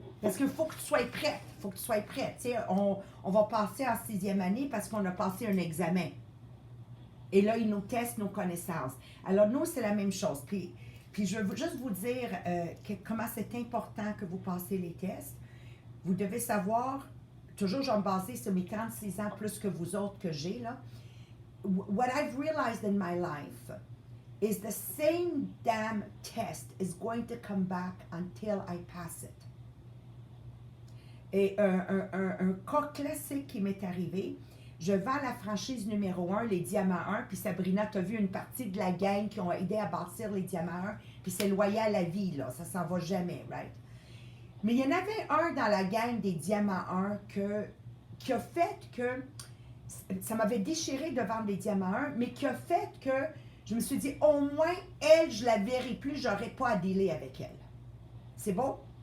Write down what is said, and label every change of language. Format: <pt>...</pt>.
<fr>Parce qu'il faut que tu sois prête. Il faut que tu sois prête. Tu sais, on va passer en 6e année parce qu'on a passé un examen. Et là, ils nous testent nos connaissances. Alors, nous, c'est la même chose. Puis je veux juste vous dire comment c'est important que vous passez les tests. Vous devez savoir, toujours, je vais me baser sur mes 36 ans plus que vous autres que j'ai, là.</fr> <en>What I've realized in my life is the same damn test is going to come back until I pass it.</en> <fr>Et un cas classique qui m'est arrivé, je vends la franchise numéro 1, les Diamants 1, puis Sabrina, tu as vu une partie de la gang qui ont aidé à bâtir les Diamants 1, puis c'est loyal à la vie, là, ça s'en va jamais, right? Mais il y en avait un dans la gang des Diamants 1 qui a fait que, ça m'avait déchiré de vendre les Diamants 1, mais qui a fait que je me suis dit, au moins, elle, je la verrai plus, j'aurai pas à dealer avec elle. C'est bon?</fr>